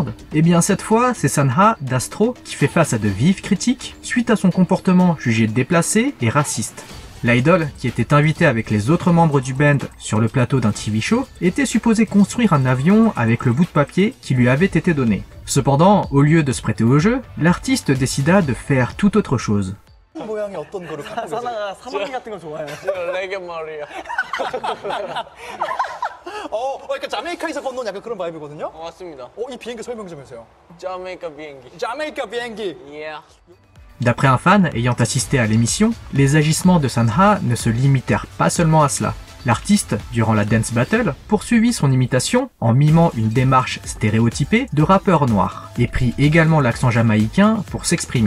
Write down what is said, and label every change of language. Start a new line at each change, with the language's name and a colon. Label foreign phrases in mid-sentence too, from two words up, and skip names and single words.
French: Eh bien cette fois, c'est Sanha d'Astro qui fait face à de vives critiques suite à son comportement jugé déplacé et raciste. L'idol, qui était invité avec les autres membres du band sur le plateau d'un
English: TV show,
French: était supposé construire un avion avec le bout de papier qui lui avait été donné. Cependant, au lieu de se prêter au jeu, l'artiste décida de faire tout autre chose.
Korean: 모양이 어떤 거를 갖고 계세요? 사나가 사마귀 같은 거 좋아해요. 레게 머리야. 그러니까 자메이카에서 건너온 약간 그런 바이브거든요? 맞습니다. 이 비행기 설명 좀 해주세요. 자메이카 비행기. 자메이카 비행기. Yeah.
French: D'après un fan ayant assisté à l'émission, les agissements de Sanha ne se limitèrent pas seulement à cela. L'artiste, durant la
English: dance battle,
French: poursuivit son imitation en mimant une démarche stéréotypée de rappeur noir, et prit également l'accent jamaïcain pour s'exprimer.